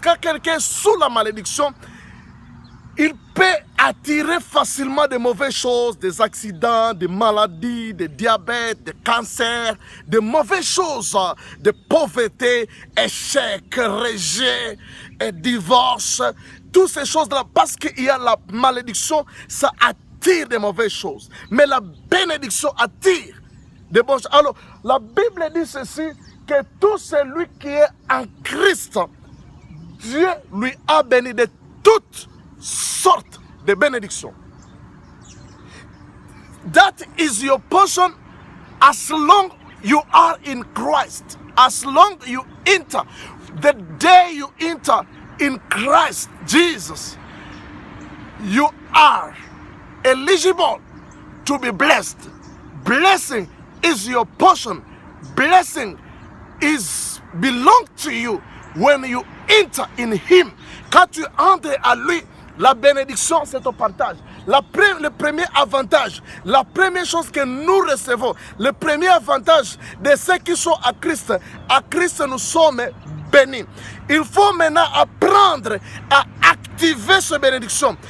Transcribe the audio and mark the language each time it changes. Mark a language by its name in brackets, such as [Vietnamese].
[French] Quand quelqu'un est sous la malédiction, il peut attirer facilement de mauvaises choses, des accidents, des maladies, des diabètes, des cancers, de mauvaises choses, de pauvreté, échec, rejet, divorce, toutes ces choses-là, parce qu'il y a la malédiction, ça attire de mauvaises choses. Mais la bénédiction attire de bonnes choses. Alors, la Bible dit ceci, que tout celui qui est en Christ, Dieu lui a béni de toutes sortes de bénédictions. [English] That is your portion as long you are in Christ. As long you enter, the day you enter in Christ Jesus, you are eligible to be blessed. Blessing is your portion. Blessing is belong to you when you enter in Him. [French] Quand tu entres à lui, la bénédiction c'est ton partage. Le premier avantage, la première chose que nous recevons, le premier avantage de ceux qui sont à Christ nous sommes bénis. Il faut maintenant apprendre à activer cette bénédiction.